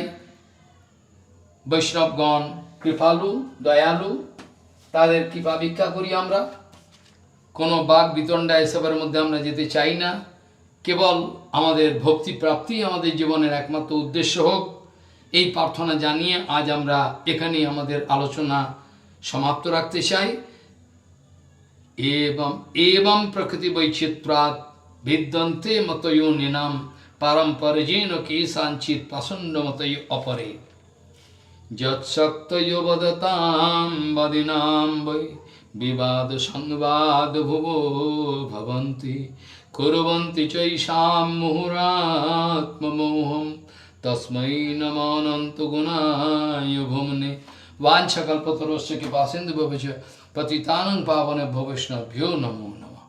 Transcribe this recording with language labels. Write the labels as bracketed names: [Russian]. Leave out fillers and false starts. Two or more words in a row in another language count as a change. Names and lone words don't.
[Bangla] বৈষ্ণবগণ কৃপালু, দয়ালু, তাদের কৃপা ভিক্ষা করি আমরা। কোনো বাক বিতণ্ডা এসবের মধ্যে আমরা যেতে চাই না। কেবল আমাদের ভক্তি প্রাপ্তি আমাদের জীবনের একমাত্র উদ্দেশ্য হোক, এই প্রার্থনা জানিয়ে আজ আমরা এখানেই আমাদের আলোচনা সমাপ্ত রাখতে চাই। [Sanskrit] एवं प्रकृति वैचित्रात् भिद्यन्ते मतयो निनाम पारंपर्येण केषाञ्चित् पाषण्डमतयो अपरे यत्शक्तयो वदतां वदिनां वै विवाद संवाद भुवो भवन्ति कुर्वन्ति चैषां मुहुरात्ममोहं तस्मै नमो अनन्त गुणाय भुम्ने वाञ्छकल्पतरुश्च कृपासिन्धुभ्यो पतितानं पावनेभ्यो वैष्णवेभ्यो नमो।